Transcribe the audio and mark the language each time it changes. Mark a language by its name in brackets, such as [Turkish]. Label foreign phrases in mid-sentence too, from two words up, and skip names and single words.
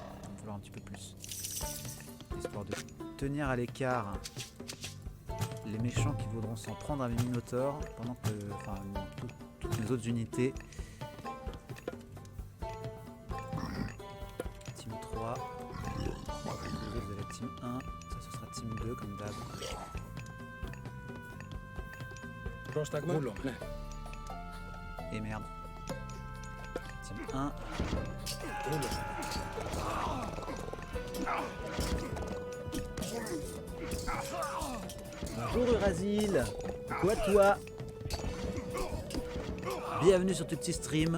[French] Il va me falloir un petit peu plus. Histoire de tenir à l'écart les méchants qui voudront s'en prendre à mes minotaures pendant que, enfin, toutes les autres unités. Team 3. Les autres de la team 1. Ça, ce sera team 2 comme d'hab. [Greek] Πρόσταγμα. Βούλο, ναι. [French] Et merde. Team 1. [Greek] Βούλο. [French] Bonjour Eurazil. Quoi toi? Bienvenue sur ce petit stream.